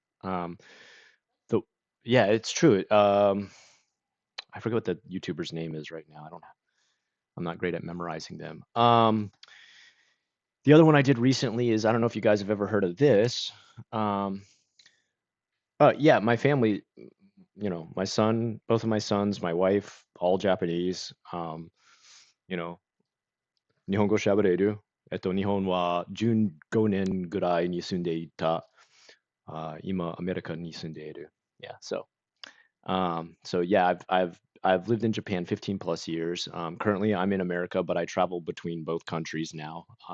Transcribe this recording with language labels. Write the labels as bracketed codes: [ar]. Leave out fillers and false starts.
[en] Um, the yeah, it's true. I forget what the YouTuber's name is right now. I'm not great at memorizing them. The other one I did recently is I don't know if you guys have ever heard of this. Um, yeah, my family, my son, both of my sons, my wife, all Japanese. You know, [ja] 日本語喋れる。日本は15年ぐらいに住んでいた。今、アメリカに住んでいる。 [en] Yeah, so yeah, I've lived in Japan 15 plus years. Currently, I'm in America, but I travel between both countries now.